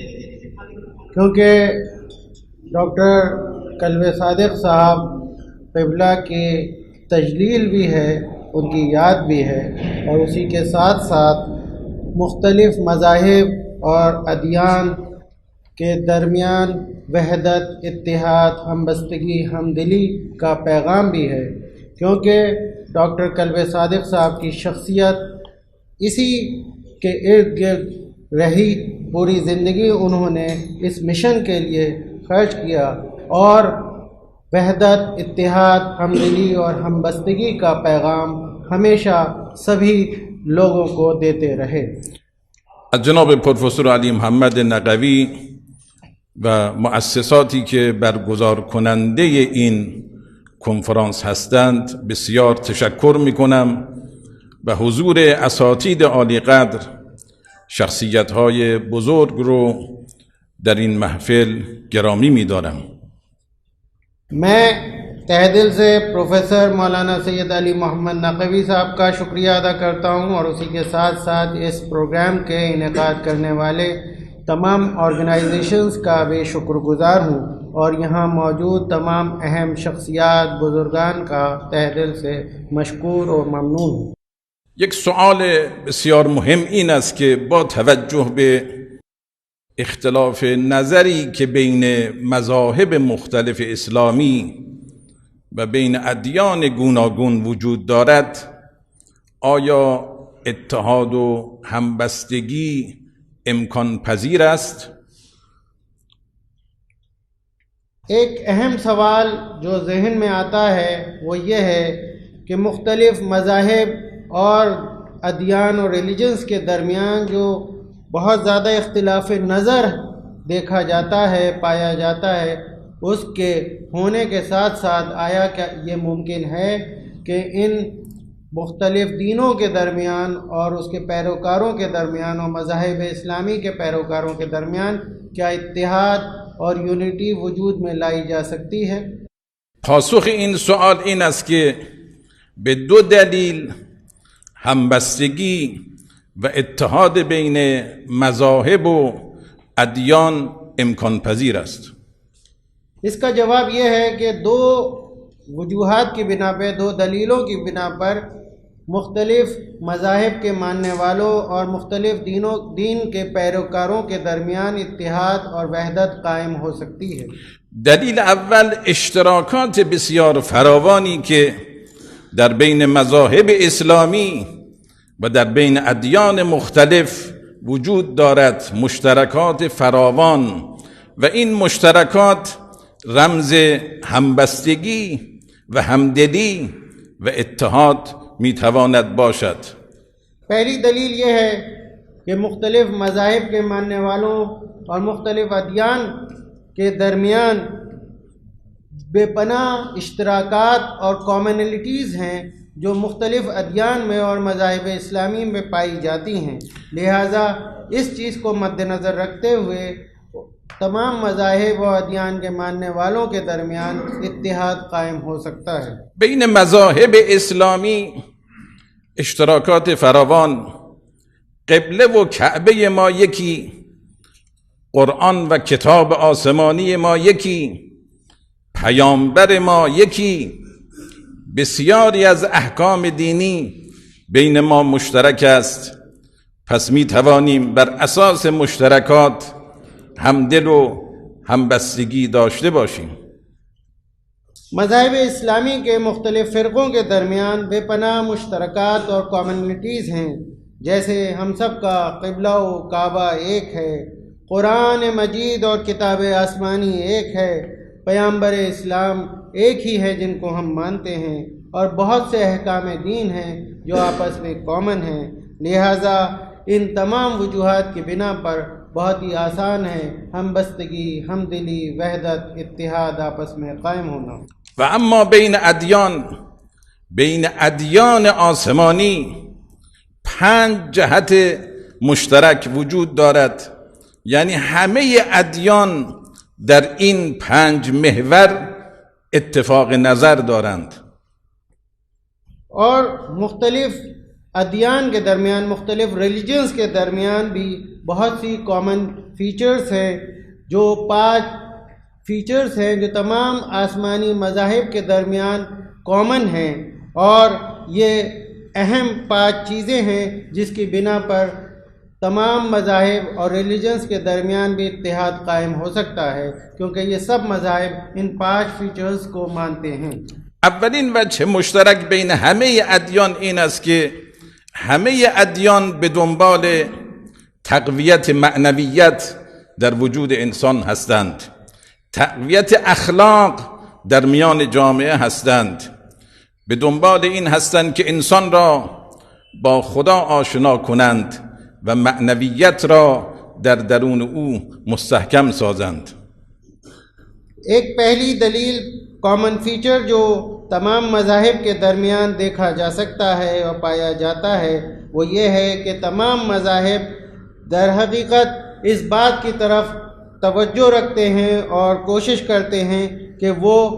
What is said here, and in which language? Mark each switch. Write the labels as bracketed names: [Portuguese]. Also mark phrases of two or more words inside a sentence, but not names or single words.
[Urdu] کیونکہ ڈاکٹر کلب صادق صاحب قبلہ کی تجلیل بھی ہے، ان کی یاد بھی ہے، اور اسی کے ساتھ ساتھ مختلف مذاہب اور ادیان کے درمیان وحدت، اتحاد، ہمبستگی، ہمدلی کا پیغام بھی ہے، کیونکہ ڈاکٹر کلب صادق صاحب کی شخصیت اسی کے ارد گرد رہی. پوری زندگی انہوں نے اس مشن کے لیے خرچ کیا اور وحدت، اتحاد، ہمدلی اور ہمبستگی کا پیغام ہمیشہ سبھی لوگوں کو دیتے رہے. [Persian] جناب پروفسور علی محمد نقوی و مؤسساتی که برگزار کننده این کنفرانس هستند بسیار تشکر میکنم و حضور اساتید عالی قدر، شخصیت‌های بزرگ رو در این محفل گرامی می‌دارم. [Urdu] میں تہ دل سے پروفیسر مولانا سید علی محمد نقوی صاحب کا شکریہ ادا کرتا ہوں، اور اسی کے ساتھ ساتھ اس پروگرام کے انعقاد کرنے والے تمام آرگنائزیشنز کا بھی شکر گزار ہوں، اور یہاں موجود تمام اہم شخصیات بزرگان کا تہ دل سے مشکور و ممنون ہوں. [Persian] یک سوال بسیار مهم این است که با توجه به اختلاف نظری که بین مذاهب مختلف اسلامی و بین ادیان گوناگون وجود دارد، آیا اتحاد و همبستگی امکان پذیر است؟ [Urdu] ایک اہم سوال جو ذہن میں آتا ہے وہ یہ ہے کہ مختلف مذاہب اور ادیان اور ریلیجنز کے درمیان جو بہت زیادہ اختلاف نظر دیکھا جاتا ہے، پایا جاتا ہے، اس کے ہونے کے ساتھ ساتھ آیا کیا یہ ممکن ہے کہ ان مختلف دینوں کے درمیان اور اس کے پیروکاروں کے درمیان اور مذاہب اسلامی کے پیروکاروں کے درمیان کیا اتحاد اور یونٹی وجود میں لائی جا سکتی ہے؟ [Persian] پاسخ این سوال این است که به دو دلیل همبستگی و اتحاد بین مذاهب و ادیان امکان پذیر است. [Urdu] اس کا جواب یہ ہے کہ دو وجوہات کی بنا پہ، دو دلیلوں کی بنا پر مختلف مذاہب کے ماننے والوں اور مختلف دین کے پیروکاروں کے درمیان اتحاد اور وحدت قائم ہو سکتی ہے. [Persian] دلیل اول اشتراکات بسیار فراوانی که در بین مذاهب اسلامی و در بین ادیان مختلف وجود دارد، مشترکات فراوان، و این مشترکات رمز همبستگی و همدلی و اتحاد میتواند باشد. [Urdu] پہلی دلیل یہ ہے کہ مختلف مذاہب کے ماننے والوں اور مختلف ادیان کے درمیان بے پناہ اشتراکات اور کامنلٹیز ہیں جو مختلف ادیان میں اور مذاہب اسلامی میں پائی جاتی ہیں. لہٰذا اس چیز کو مد نظر رکھتے ہوئے تمام مذاہب و ادیان کے ماننے والوں کے درمیان اتحاد قائم ہو سکتا ہے. [Persian] بین مذاہب اسلامی اشتراکات فراوان، قبله و کعبه ما یکی، قرآن و کتاب آسمانی ما یکی، پیامبر ما یکی، بسیاری از احکام دینی بین ما مشترک است. پس می توانیم بر اساس مشترکات همدل و همبستگی داشته باشیم. [Urdu] مذاہب اسلامی کے مختلف فرقوں کے درمیان بے پناہ مشترکات اور کامنٹیز ہیں، جیسے ہم سب کا قبلہ و کعبہ ایک ہے، قرآن مجید اور کتاب آسمانی ایک ہے، پیامبر اسلام ایک ہی ہے جن کو ہم مانتے ہیں، اور بہت سے احکام دین ہیں جو آپس میں کامن ہیں. لہٰذا ان تمام وجوہات کی بنا پر بہت ہی آسان ہے ہم بستگی، ہمدلی، وحدت، اتحاد آپس میں قائم ہونا. [Persian] و اما بین ادیان آسمانی 5 جهت مشترک وجود دارد، یعنی همه ادیان در این 5 محور اتفاق نظر دارند. [Urdu] اور مختلف ادیان کے درمیان، مختلف ریلیجنز کے درمیان بھی بہت سی [English] common features [Urdu] ہیں، جو 5 فیچرز ہیں جو تمام آسمانی مذاہب کے درمیان کامن ہیں، اور یہ اہم 5 چیزیں ہیں جس کی بنا پر تمام مذاہب اور ریلیجنز کے درمیان بھی اتحاد قائم ہو سکتا ہے، کیونکہ یہ سب مذاہب ان 5 فیچرز کو مانتے ہیں. [Persian] اولین وجه مشترک بین همه ادیان این است که همه ادیان به دنبال تقویت معنویت در وجود انسان هستند، تقویت اخلاق در میان جامعه هستند، به دنبال این هستند که انسان را با خدا آشنا کنند و معنویت را در درون او مستحکم سازند. [Urdu] ایک پہلی دلیل [English] common feature [Urdu] جو تمام مذاہب کے درمیان دیکھا جا سکتا ہے اور پایا جاتا ہے وہ یہ ہے کہ تمام مذاہب در حقیقت اس بات کی طرف توجہ رکھتے ہیں اور کوشش کرتے ہیں کہ وہ